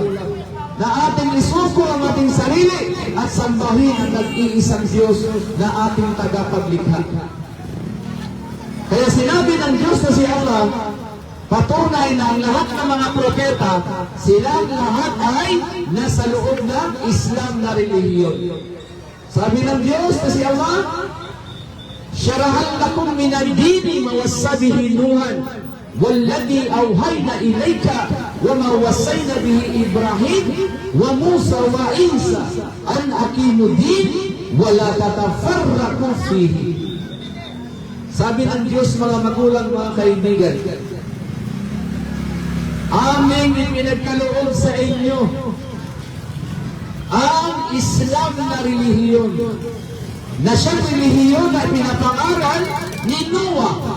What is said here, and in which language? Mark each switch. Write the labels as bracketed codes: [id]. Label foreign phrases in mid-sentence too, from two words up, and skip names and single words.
[tl] Na ating isuko ang ating sarili at sambahin ang nag-iisang Diyos na ating tagapaglikha. Kaya sinabi ng Diyos na si Allah, patunay na ang lahat ng mga propeta, silang lahat ay nasa loob ng Islam na relihiyon. Sabi ng Diyos na si Allah, [ar] شرع لكم من الدين ما وصى به نوحا والذي أوحينا إليك وما وصينا به إبراهيم وموسى وعيسى أن أقيموا الدين ولا تتفرقوا فيه. [tl] Sabi ng Diyos, mga magulang, mga kaibigan, aming ipinagkaloob sa inyo ang Islam na relihiyon, na siyang relihiyon na pinapangaral ni Noah.